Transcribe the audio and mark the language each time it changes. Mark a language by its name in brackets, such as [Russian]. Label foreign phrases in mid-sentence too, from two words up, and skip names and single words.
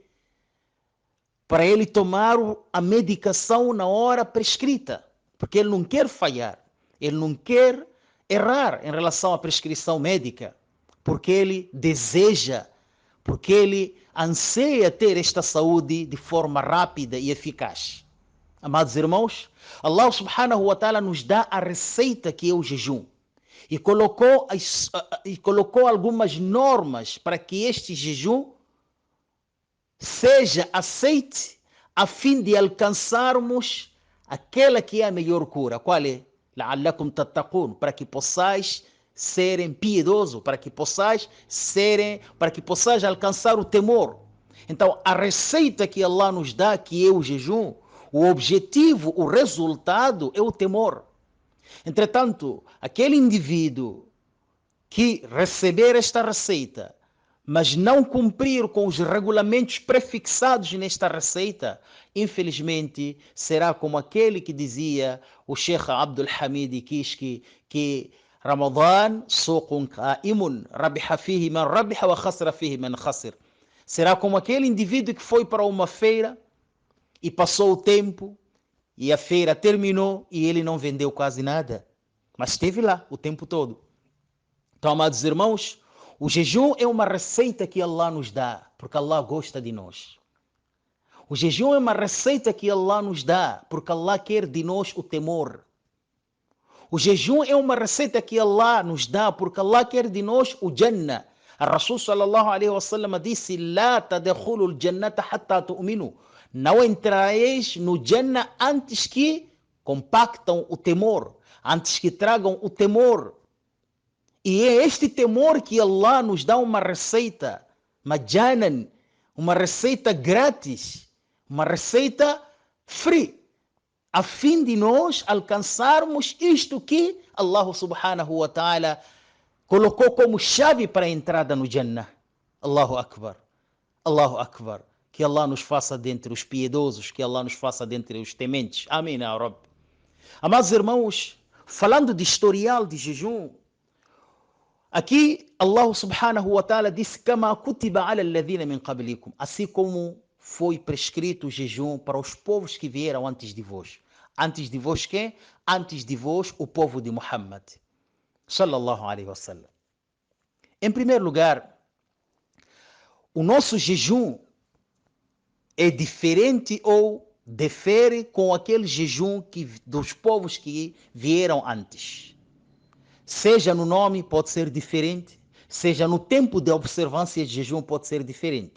[Portuguese] Para ele tomar a medicação na hora prescrita, porque ele não quer falhar, ele não quer errar em relação à prescrição médica, porque ele deseja, porque ele anseia ter esta saúde de forma rápida e eficaz. Amados irmãos, Allah [Arabic] سبحانه وتعالى [Portuguese] nos dá a receita que é o jejum e colocou algumas normas para que este jejum seja aceite a fim de alcançarmos aquela que é a melhor cura. Qual é? [Arabic] لعلكم تتقون, [Portuguese] para que possais serem piedosos, para que possais alcançar o temor. Então, a receita que Allah nos dá, que é o jejum, o objetivo, o resultado é o temor. Entretanto, aquele indivíduo que receber esta receita, mas não cumprir com os regulamentos prefixados nesta receita, infelizmente será como aquele que dizia o Sheikh Abdul Hamid Kishki, que [Arabic] رمضان سوق قائم ربح فيه من ربح وخسر فيه من خسر. [Portuguese] Será como aquele indivíduo que foi para uma feira e passou o tempo e a feira terminou e ele não vendeu quase nada, mas esteve lá o tempo todo. Então, amados irmãos, o jejum é uma receita que Allah nos dá, porque Allah gosta de nós. O jejum é uma receita que Allah nos dá, porque Allah quer de nós o temor. O jejum é uma receita que Allah nos dá, porque Allah quer de nós o Jannah. A Rasul [Arabic] صلى الله عليه وسلم [Portuguese] disse: [Arabic] "لا تدخلون الجنة حتى تؤمنوا." [Portuguese] Não entrareis no Jannah antes que compactam o temor, antes que tragam o temor. E é este temor que Allah nos dá uma receita, majanan, uma receita grátis, uma receita free, a fim de nós alcançarmos isto que Allah [Arabic] سبحانه وتعالى [Portuguese] colocou como chave para a entrada no Jannah. [Arabic] الله أكبر، الله أكبر. [Portuguese] Que Allah nos faça dentre os piedosos, que Allah nos faça dentre os tementes. Amém, [Arabic] يا رب. [Portuguese] Amados irmãos, falando de historial de jejum, aqui Allah [Arabic] سبحانه وتعالى [Portuguese] disse: [Arabic] "كما كتب على الذين من قبلكم", [Portuguese] assim como foi prescrito o jejum para os povos que vieram antes de vós. Antes de vós quem? Antes de vós o povo de Muhammad [Arabic] صلى الله عليه وسلم. [Portuguese] Em primeiro lugar, o nosso jejum é diferente ou difere com aquele jejum dos povos que vieram antes. Seja no nome pode ser diferente, seja no tempo de observância de jejum pode ser diferente.